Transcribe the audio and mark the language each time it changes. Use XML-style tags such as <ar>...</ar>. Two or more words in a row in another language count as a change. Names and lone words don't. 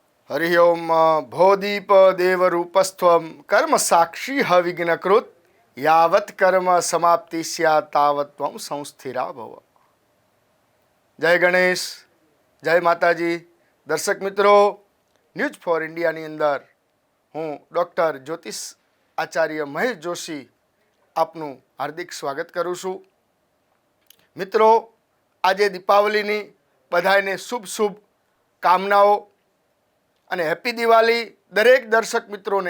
<sa>हरि ओम भोदीप देवरूपस्त्वं कर्म साक्षी विघ्नकृत यावत् कर्म समाप्ति स्यात् तावत् त्वं संस्थिरा भव।</sa> <hi>जय गणेश, जय माताजी। दर्शक मित्रों,</hi> <gu>न्यूज फॉर इंडियाની અંદર હું ડૉક્ટર જ્યોતિષ આચાર્ય મહેશ જોશી આપનું હાર્દિક સ્વાગત કરું છું। મિત્રો, આજે દીપાવલીની બધાને શુભ શુભ કામનાઓ અને હેપી દિવાળી દરેક દર્શક મિત્રોને।</gu>